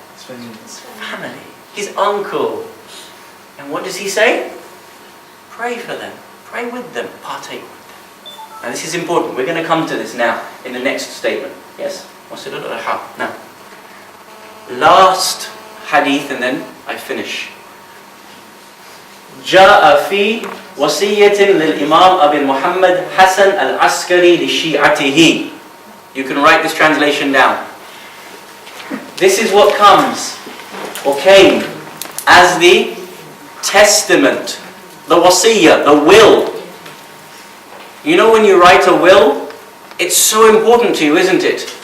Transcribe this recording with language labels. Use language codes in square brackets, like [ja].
[en] His family, his uncle. And what does he say? Pray for them, pray with them, partake with them. Now this is important. We're going to come to this now in the next statement. Yes? Wasil al-Arham. Now, last hadith and then I finish. [ar] جاء في وصية للإمام أبي محمد حسن العسكري لشيعته. [en] You can write this translation down. This is what comes or came as the testament, the wasiyah, the will. You know when you write a will, it's so important to you, isn't it?